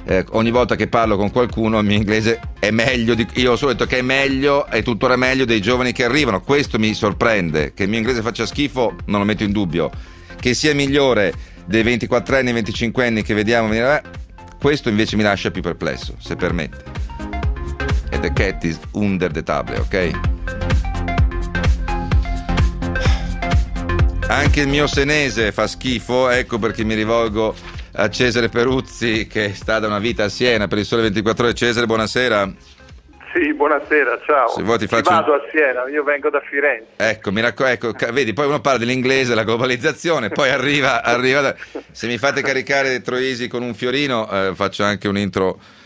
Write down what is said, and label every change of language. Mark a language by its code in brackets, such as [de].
[it] Ogni volta che parlo con qualcuno il mio inglese è meglio io ho solo detto che è meglio, è tuttora meglio dei giovani che arrivano. Questo mi sorprende, che il mio inglese faccia schifo non lo metto in dubbio, che sia migliore dei 24enni e 25enni che vediamo, questo invece mi lascia più perplesso, se permette. [en] E the cat is under the table, ok? [it] Anche il mio senese fa schifo, ecco perché mi rivolgo a Cesare Peruzzi, che sta da una vita a Siena, per il Sole 24 ore. Cesare, buonasera. Sì, buonasera, ciao. Se vuoi ti faccio... Vado a Siena, io vengo da Firenze. Ecco, vedi, poi uno parla dell'inglese, della globalizzazione, poi arriva da... Se mi fate caricare Troisi con un fiorino, faccio anche un intro